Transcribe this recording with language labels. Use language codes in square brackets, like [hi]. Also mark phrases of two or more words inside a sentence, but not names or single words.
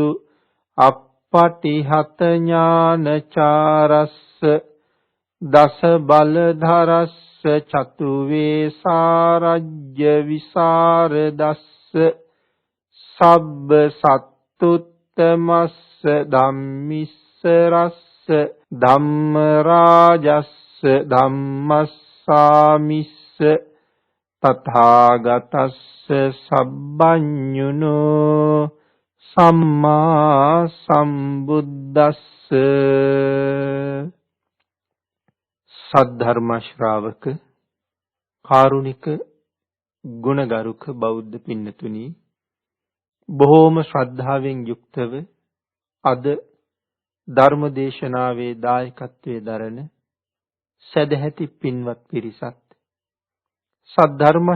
[pi] අප්පටිහත ඥානචාරස්ස දස බලධරස්ස චතු වේසාරජ්‍ය විසරදස්ස සබ්බ සත්තුත්තමස්ස ධම්මිස්ස රස්ස ධම්ම රාජස්ස ධම්මස්ස සාමිස්ස තථාගතස්ස සබ්බඤුනෝ සම්මා සම්බුද්දස්ස [si] සද්ධර්ම ශ්‍රාවක කාරුණික ගුණගරුක බෞද්ධ පින්නතුනි බොහෝම ශ්‍රද්ධාවෙන් යුක්තව අද ධර්ම දේශනාවේ දායකත්වයේ දරන සදැහැති පින්වත් පිරිසත් සද්ධර්ම